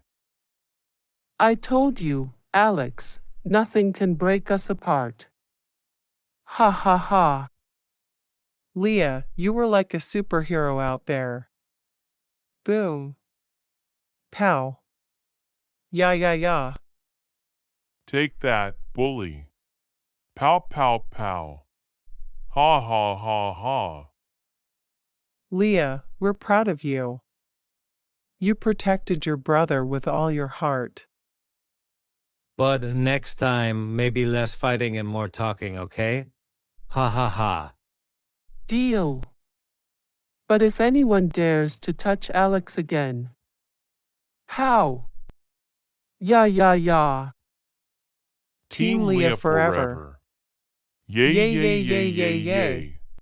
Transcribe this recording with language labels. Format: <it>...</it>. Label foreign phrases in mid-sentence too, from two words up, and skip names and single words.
<en>I told you, Alex, nothing can break us apart. Ha ha ha. Liya, you were like a superhero out there. Boom. Pow. Yeah, yeah, yeah. Take that, bully. Pow, pow, pow. Ha, ha, ha, ha. Liya, we're proud of you. You protected your brother with all your heart. But next time, maybe less fighting and more talking, okay? Ha ha ha. Deal. But if anyone dares to touch Alex again. How? Yeah, yeah, yeah. Team Team Liya Leah forever. forever. Yay, Yay, yay, yay, yay, yay, yay, yay, yay. yay.</en>